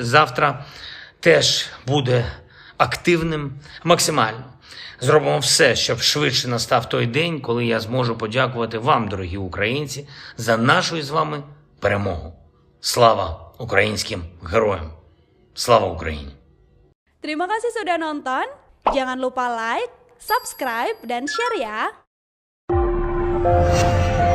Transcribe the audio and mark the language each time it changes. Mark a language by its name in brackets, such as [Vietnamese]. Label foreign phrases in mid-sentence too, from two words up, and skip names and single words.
[Ukrainian] Завтра теж буде активним максимально. Зробимо все, щоб швидше настав той день, коли я зможу подякувати вам, дорогі українці, за нашу з вами перемогу. Слава українським героям! Слава Україні! [Indonesian] Terima kasih sudah nonton. Jangan lupa like, subscribe, dan share ya.